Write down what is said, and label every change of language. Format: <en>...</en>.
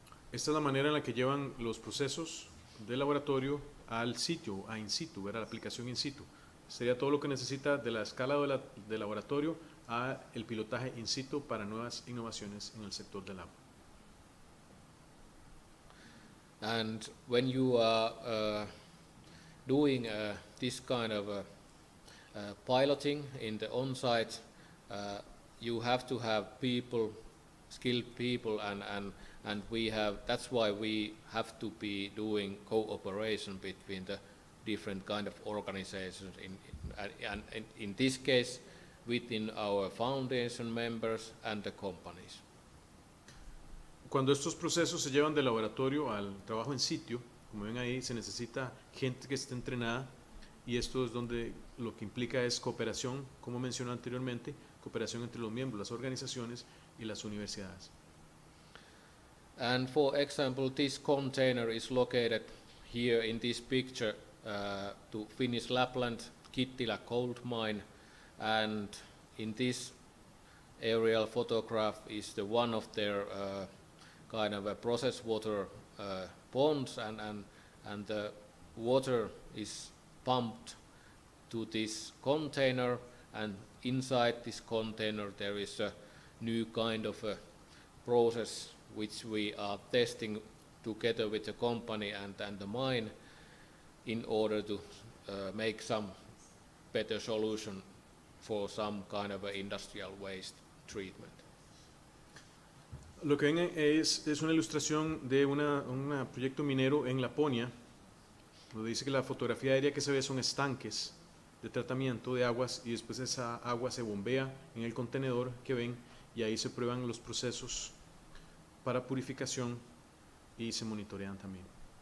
<es>Esta es la manera en la que llevan los procesos de laboratorio al sitio, a in situ, ¿verdad? La aplicación in situ. Sería todo lo que necesita de la escala de laboratorio a el pilotaje in situ para nuevas innovaciones en el sector del agua.</es> <en>And when you are doing this kind of piloting in the on-site, you have to have people, skilled people, and we have. That's why we have to be doing cooperation between the different kind of organizations. And in this case, within our foundation members and the companies.</en> <es>Cuando estos procesos se llevan del laboratorio al trabajo en sitio, como ven ahí, se necesita gente que esté entrenada y esto es donde lo que implica es cooperación, como mencioné anteriormente, cooperación entre los miembros, las organizaciones y las universidades.</es> <en>And for example, this container is located here in this picture to Finnish Lapland, Kittilä gold mine, and in this aerial photograph is the one of their kind of a process water ponds, and the water is pumped to this container, and inside this container there is a new kind of a process which we are testing together with the company and the mine in order to make some better solution for some kind of a industrial waste treatment.</en> <es>Lo que ven es una ilustración de un proyecto minero en Laponia, donde dice que la fotografía aérea que se ve son estanques de tratamiento de aguas y después esa agua se bombea en el contenedor que ven y ahí se prueban los procesos para purificación y se monitorean también.</es>